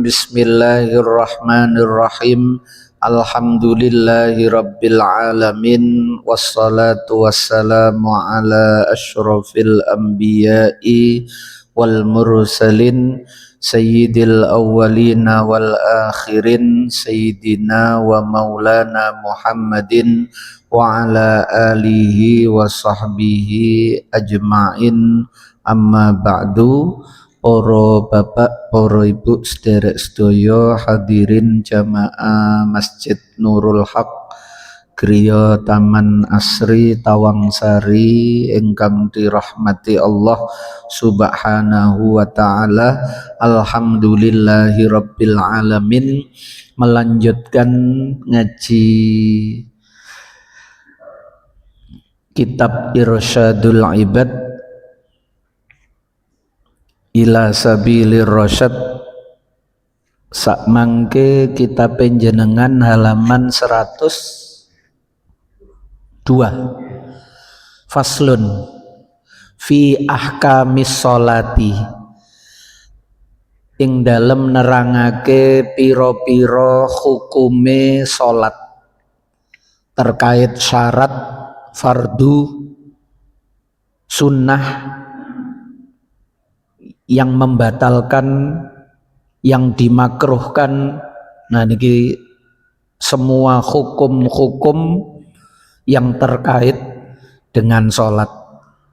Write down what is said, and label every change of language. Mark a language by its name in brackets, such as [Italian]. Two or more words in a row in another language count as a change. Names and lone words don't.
[Arabic] بسم الله الرحمن الرحيم. الحمد لله رب العالمين والصلاة والسلام على أشرف الأنبياء والمرسلين سيد الأولين والآخرين سيدنا ومولانا محمد وعلى آله وصحبه أجمعين. أما بعد. [Javanese] Para bapak, para ibu, sederek sedaya hadirin jamaah Masjid Nurul Haq Griya Taman Asri Tawangsari ingkang dirahmati [Arabic] الله سبحانه وتعالى. الحمد لله رب العالمين. [Javanese] Melanjutkan ngaji kitab Irsyadul Ibad ila sabilir rasyad. Sak mangke kita penjenengan halaman 102. [Arabic] فصل في أحكام الصلاة. [Javanese] Ing dalem nerangake piro-piro hukume salat terkait syarat, fardu, sunnah [Indonesian] yang membatalkan, yang dimakruhkan. Nah niki semua hukum-hukum yang terkait dengan sholat.